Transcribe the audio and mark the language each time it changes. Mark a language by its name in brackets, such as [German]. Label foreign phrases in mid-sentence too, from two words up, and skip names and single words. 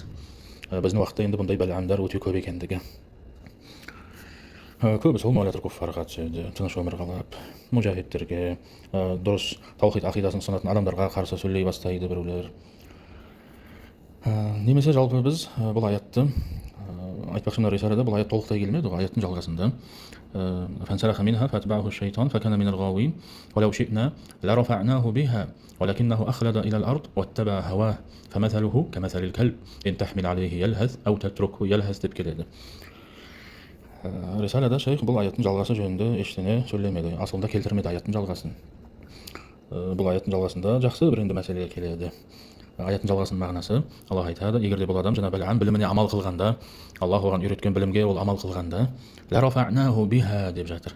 [Kazakh] Біздің уақытта енді бұндай Баламдар өте көп екендігі. Көбі сол молятыр күффарға түседі, тыныш өмір қалап, мұжахидтерге, дұрыс таухид ақидасын сынатын адамдарға қарсы сөйлей бастайды біреулер. Немесе жалпы біз бұл аятты айтпақшы, мына рисалада бұл аят толықтай келмеді ғой, аяттың жалғасында [Arabic] فانسلخ منها فأتبعه الشيطان فكان من الغاوين ولو شئنا لرفعناه بها ولكنه أخلد إلى الأرض واتبع هواه فمثله كمثل الكلب إن تحمل عليه يلهث أو تتركه يلهث [Kazakh] деп келеді. Рисалада шейх бұл аяттың жалғасы жөнінде ештеңе сөйлемеді, асылында келтірмеді аяттың жалғасын. Бұл аяттың жалғасында жақсы бір енді мәселеге келеді. Аяттың жалғасының мағынасы, Аллах айтады, егер де бұл адам жаңа Балам біліміне амал қылғанда, Аллах оған үйреткен білімге ол амал қылғанда, [Arabic] لرفعناه بها [Kazakh] деп жатыр.